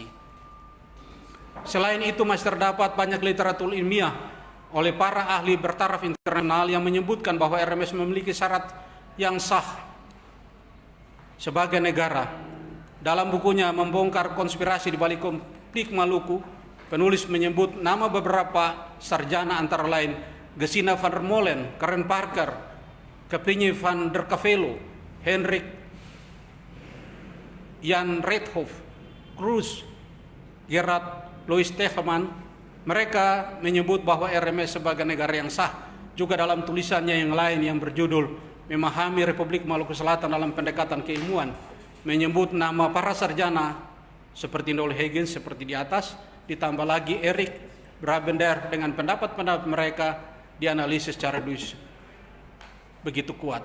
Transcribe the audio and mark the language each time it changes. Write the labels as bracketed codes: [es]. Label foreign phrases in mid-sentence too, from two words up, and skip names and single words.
[id] Selain itu masih terdapat banyak literatur ilmiah oleh para ahli bertaraf internasional yang menyebutkan bahwa RMS memiliki syarat yang sah sebagai negara. Dalam bukunya Membongkar Konspirasi di Balik Konflik Maluku, penulis menyebut nama beberapa sarjana antara lain Gesina van der Molen, Karen Parker, Kepinje van der Kavelo, Hendrik Jan Reithoff, Cruz, Gerard Louis Tegeman. Mereka menyebut bahwa RMS sebagai negara yang sah. Juga dalam tulisannya yang lain yang berjudul Memahami Republik Maluku Selatan dalam Pendekatan Keilmuan, menyebut nama para sarjana seperti Noel Huygens seperti di atas, ditambah lagi Erik Brabender dengan pendapat-pendapat mereka dianalisis secara begitu kuat.